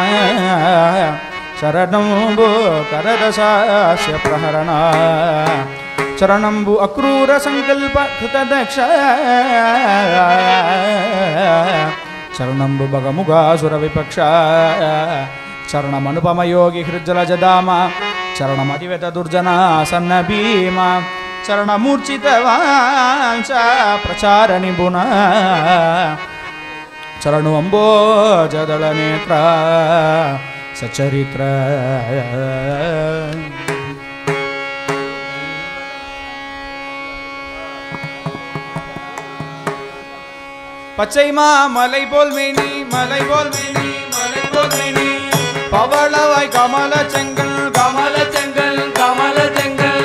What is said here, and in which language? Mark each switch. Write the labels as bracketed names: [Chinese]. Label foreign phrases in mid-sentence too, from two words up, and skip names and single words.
[Telugu] శరణంబు కరదసాస్య ప్రహరణ శరణంబు అక్రూర సంకల్ప కృతదక్ష శరణంబు భగముగాసుర విపక్ష శరణమనుపమయోగి హృజ్జలజధామ శరణమతివెత దుర్జన సన్న భీమ శరణమూర్ఛితవాంశ ప్రచార నిపుణ శరణు అంబోజదళ నేత్ర సచరిత్ర [Tamil] பச்சைமா மலை போல் மேனி மலை போல் மேனி மலை போல் மேனி பவளவாய் கமல செங்கல் கமல செங்கல் கமல செங்கல்